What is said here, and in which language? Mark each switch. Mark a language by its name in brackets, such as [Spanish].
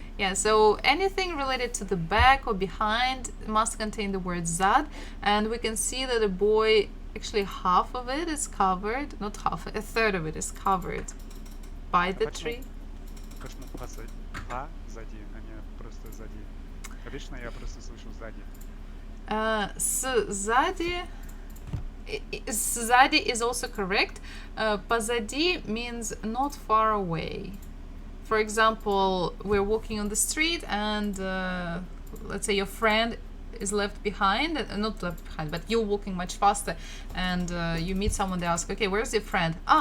[English] Yeah, so anything related to the back or behind must contain the word zad, and we can see that the boy, actually half of it is covered, not half, a third of it is covered by the tree. [Russian] Почему позади, а не просто сзади? Обычно я просто слышу сзади. Сзади. [English] Сзади is also correct. Позади means not far away. For example, we're walking on the street and let's say your friend is left behind, not left behind, but you're walking much faster and you meet someone, they ask, okay, where's your friend?